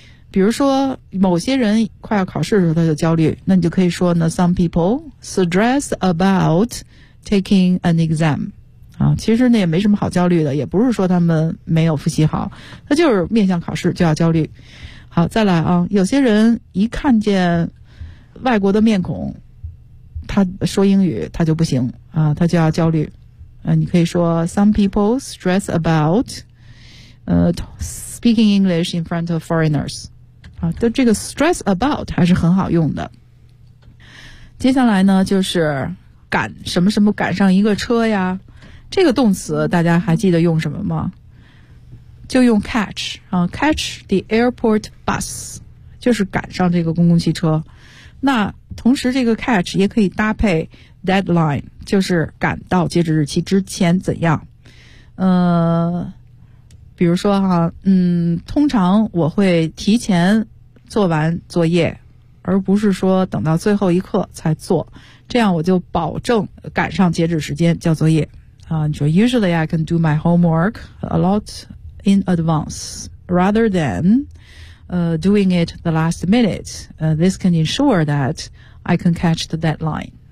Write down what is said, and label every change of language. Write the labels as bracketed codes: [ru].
[zh] 比如说某些人快要考试的时候他就焦虑，那你就可以说呢 [en] some people stress about taking an exam。 [zh] 其实那也没什么好焦虑的，也不是说他们没有复习好，他就是面向考试就要焦虑。好，再来啊，有些人一看见外国的面孔他说英语他就不行啊，他就要焦虑。你可以说 [en] some people stress about speaking English in front of foreigners。 [zh] 但这个 stress about 还是很好用的。接下来呢就是赶什么什么赶上一个车呀，这个动词大家还记得用什么吗？就用 catch 啊， [en] catch the airport bus， [zh] 就是赶上这个公共汽车。那同时这个 catch 也可以搭配 deadline， 就是赶到截止日期之前怎样。比如说哈，通常我会提前做完作业，而不是说等到最后一刻才做，这样我就保证赶上截止时间交作业。 [en] Usually I can do my homework a lot in advance rather than doing it the last minute. This can ensure that I can catch the deadline.